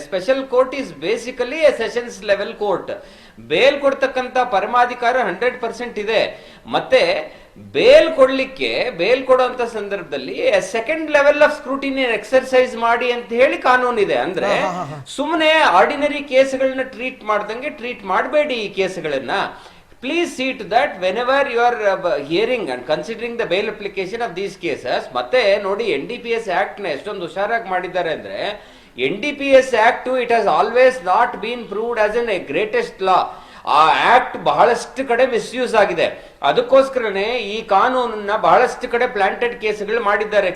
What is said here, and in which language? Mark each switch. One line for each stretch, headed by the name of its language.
English: Special court is basically a sessions level court.
Kannada: Bale ಕೊಡ್ತಕ್ಕಂತ ಪರಮಾಧಿಕಾರ 100% ಇದೆ. ಮತ್ತೆ bale ಕೊಡುವಂತ ಸಂದರ್ಭದಲ್ಲಿ second level of scrutiny exercise ಮಾಡಿ ಅಂತ ಹೇಳಿ ಕಾನೂನಿದೆ. ಅಂದ್ರೆ ಸುಮ್ಮನೆ ಆರ್ಡಿನರಿ ಕೇಸ್ಗಳನ್ನ ಟ್ರೀಟ್ ಮಾಡ್ದಂಗೆ ಟ್ರೀಟ್ ಮಾಡಬೇಡಿ ಈ ಕೇಸ್ಗಳನ್ನ.
English: Please see to that whenever you are hearing and considering the bail application of these cases.
Kannada: ಮತ್ತೆ ನೋಡಿ NDPS ಆಕ್ಟ್ ನ ಎಷ್ಟೊಂದು ಹುಷಾರಾಗಿ ಮಾಡಿದ್ದಾರೆ ಅಂದ್ರೆ,
English: NDPS act it has always not been proved as an greatest law.
Kannada: ಆ ಆಕ್ಟ್ ಬಹಳಷ್ಟು ಕಡೆ ಮಿಸ್ಯೂಸ್ ಆಗಿದೆ. ಅದಕ್ಕೋಸ್ಕರನೇ ಈ ಕಾನೂನನ್ನ ಬಹಳಷ್ಟು ಕಡೆ ಪ್ಲಾಂಟೆಡ್ ಕೇಸ್ಗಳು ಮಾಡಿದ್ದಾರೆ.